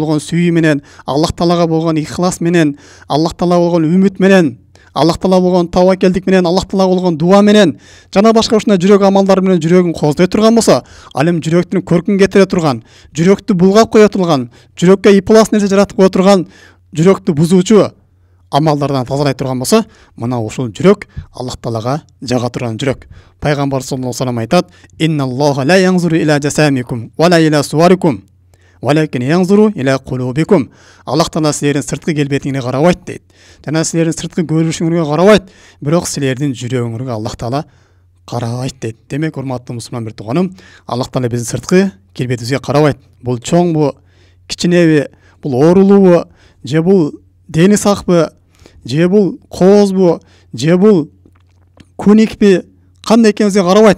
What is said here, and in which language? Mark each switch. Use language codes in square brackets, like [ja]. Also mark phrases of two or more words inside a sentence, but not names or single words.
[ky] болгон сүйүү менен, Аллах Тағалага болгон ихлас менен, Аллах Тағалага болгон үмүт менен, Аллах Тағала болгон тавакелдик менен, Аллах Тағалага болгон дуа менен, жана башка ушундай жүрөк амалдары менен жүрөгүн коздой турган болсо, ал эми жүрөктүн көркүн кетире турган, жүрөктү булгап кое турган, жүрөккө ыйпылас нерсе жаратып кое турган, жүрөктү бузуучу амалдардан тазалай турган болсо, мына ушул жүрөк Аллах Тағалага жага турган жүрөк. [ar] Пайгамбар صلى الله عليه وسلم айтат: "إن الله لا ينظر إلى أجسامكم ولا إلى صوركم، ولكن ينظر إلى قلوبكم." [ky] Аллах Тағала силердин сырткы келбетиңерге карабайт дейт. Жана силердин сырткы көрүнүшүңөргө карабайт, бирок силердин жүрөгүңөргө Аллах Тағала карабайт дейт. Демек, урматтуу мусулман бир тууганым, Аллах Тағала биздин сырткы келбетибизге карабайт. Бул чоңбу, кичинеби, бул оорулуубу, же бул дени сакпы, же бул коозбу, же бул күникпи, кандай экенибизге карабайт.